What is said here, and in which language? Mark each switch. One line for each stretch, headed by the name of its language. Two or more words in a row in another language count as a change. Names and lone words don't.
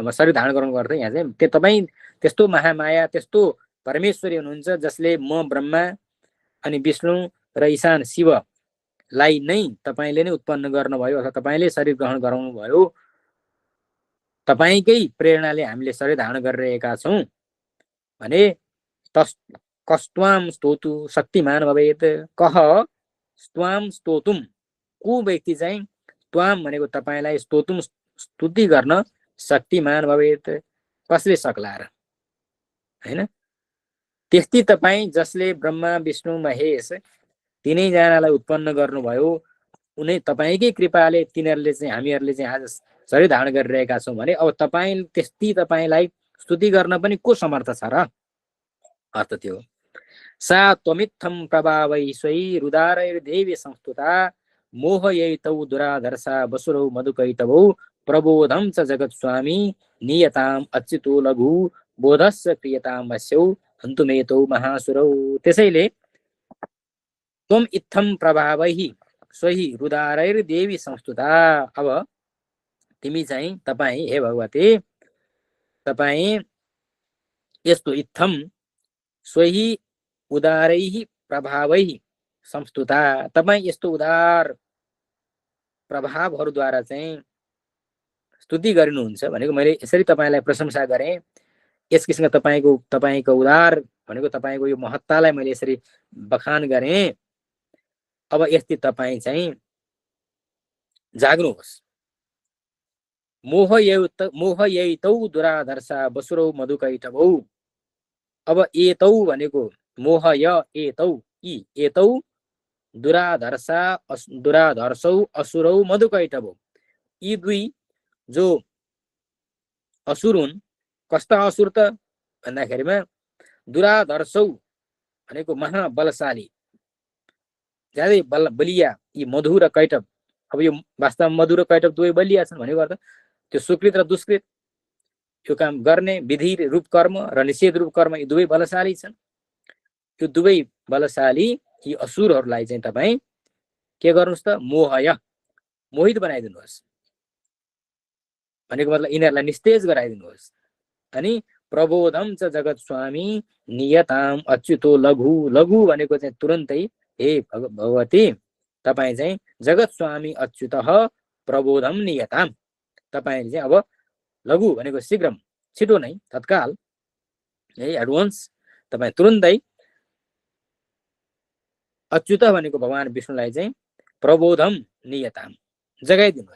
Nepali: अब शरीर धारण गराउनु पर्छ यहाँ चाहिँ, त्यो तपाईँ त्यस्तो महामाया, त्यस्तो परमेश्वरी हुनुहुन्छ जसले म ब्रह्मा अनि विष्णु र ईशान शिवलाई नै तपाईले नै उत्पन्न गर्नुभयो, अथवा तपाईले शरीर ग्रहण गराउनु भयो। तपाईकै प्रेरणाले हामीले शरीर धारण गरिरहेका छौँ भने
Sanskrit: कस्त्वाम स्तोतु शक्तिमान भवेत। कह स्त्वाम स्तोतुम,
Nepali: को व्यक्ति चाहिँ त्वाम भनेको तपाईलाई स्तोतुम स्तुति गर्न
Sanskrit: शक्तिमान भवेत,
Nepali: कसले सक्ला र हैन। त्यस्तै तपाईँ जसले ब्रह्मा विष्णु महेश तीनैजनालाई उत्पन्न गर्नुभयो, उनी तपाईँकै कृपाले तिनीहरूले चाहिँ हामीहरूले चाहिँ आज शरीर धारण गरिरहेका छौँ भने अब तपाईँ त्यस्तै तपाईँलाई स्तुति गर्न पनि को समर्थ छ र? अर्थ त्यो
Sanskrit: सा त्वमित्थम प्रभावै स्वै रुदारैर्देवी संस्तुता मोहयैतौ दुराधर्षा वसुरौ मधुकैतवौ प्रबोधम च जगत स्वामी नियताम अच्युतो लघु बोधस्य क्रियताम वस्यौ हन्तुमेतौ महासुरौ। त्यसैले त्वम इत्थम प्रभावै स्वहि रुदारैर्देवी संस्तुता,
Nepali: अब तिमी चाहिँ तपाईँ हे भगवती तपाईँ यस्तो
Sanskrit: इत्थम स्वहि उदारैः प्रभावैः संस्तुता,
Nepali: तपाईँ यस्तो उदार प्रभावहरूद्वारा चाहिँ स्तुति गरिनुहुन्छ भनेको मैले यसरी तपाईँलाई प्रशंसा गरेँ, यस किसिमका तपाईँको उदार भनेको तपाईँको यो महत्तालाई मैले यसरी बखान गरेँ। अब यस्तै तपाईँ चाहिँ जाग्नुहोस्।
Sanskrit: मोह यैतौ दुराधर्षा बसुरौ मधुकैटभौ। अब एतौ भनेको मोह एतौ यी एतौ दुराधर्षौ असुरौ मधुकैटभौ।
Nepali: यी दुई जो असुर हुन्, कस्ता असुर त भन्दाखेरिमा दुराधर्षौ भनेको महाबलशाली, ज्यादै बलिया यी मधु र कैटभ। अब यो वास्तवमा मधु र कैटभ दुवै बलिया छन् भनेको अर्थ त्यो सुकृत र दुष्कृत, यो काम गर्ने विधि रूप कर्म र निषेध रूप कर्म यी दुवै बलशाली छन्। यो दुवै बलशाली यी असुरहरूलाई चाहिँ तपाईँ के गर्नुहोस् त मोहित बनाइदिनुहोस् भनेको मतलब यिनीहरूलाई निस्तेज गराइदिनुहोस्।
Sanskrit: अनि प्रबोधम च जगत स्वामी नियताम अच्युतो लघु।
Nepali: लघु भनेको चाहिँ तुरन्तै हे भगवती तपाईँ चाहिँ
Sanskrit: जगत स्वामी अच्युत प्रबोधम नियताम,
Nepali: तपाईँले चाहिँ अब लघु भनेको शीघ्र छिटो नै तत्काल है एडभान्स तपाईँ तुरन्तै अच्युत भनेको भगवान विष्णुलाई चाहिँ
Sanskrit: प्रबोधम नियताम
Nepali: जगाइदिनुहोस्।